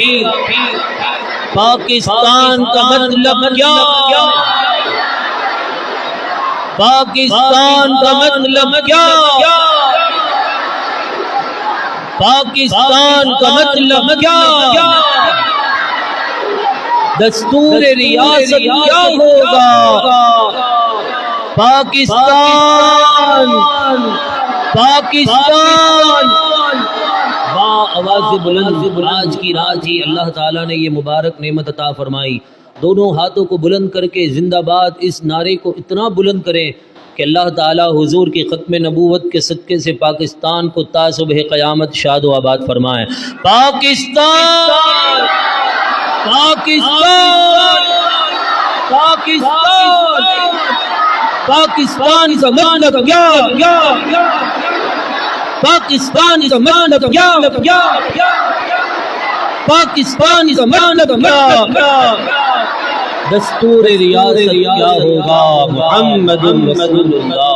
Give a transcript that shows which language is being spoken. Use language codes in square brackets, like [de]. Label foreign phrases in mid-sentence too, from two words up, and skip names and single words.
[ur] پاکستان کا مطلب کیا، پاکستان کا مطلب کیا، پاکستان کا مطلب کیا، دستور ریاست کیا ہوگا، پاکستان پاکستان۔ آواز بلند آج کی رات ہی اللہ تعالیٰ نے یہ مبارک نعمت عطا فرمائی، دونوں ہاتھوں کو بلند کر کے زندہ باد اس نعرے کو اتنا بلند کریں کہ اللہ تعالیٰ حضور کی ختم نبوت کے صدقے سے پاکستان کو تا صبح قیامت شاد و آباد فرمائیں۔ پاکستان پاکستان پاکستان، پاکستان کا مطلب کیا، پاکستان کا مطلب کیا، پاکستان کا مطلب کیا، دستور ریاست کیا ہوگا، [ar] محمد رسول اللہ۔